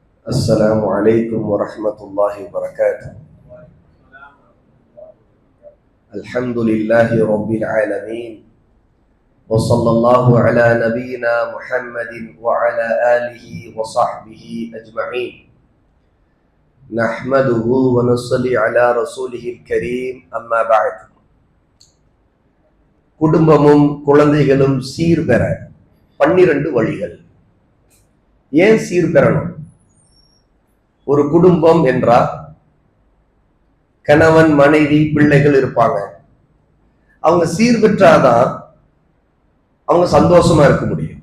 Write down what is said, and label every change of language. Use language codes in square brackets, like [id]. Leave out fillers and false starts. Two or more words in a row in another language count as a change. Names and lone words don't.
[ar] السلام عليكم ورحمة الله وبركاته. الحمد لله رب العالمين، وصلى الله على نبينا محمد وعلى آله وصحبه أجمعين. نحمده ونصلي على رسوله الكريم. أما بعد. [ta] குடும்பமும் குழந்தைகளும் சீர்பெற 12 வழிகள். ஏன் சீர்பெறணும்? ஒரு குடும்பம் என்றால் கணவன், மனைவி, பிள்ளைகள் இருப்பாங்க. அவங்க சீர்பெற்றாதான் அவங்க சந்தோஷமா இருக்க முடியும்.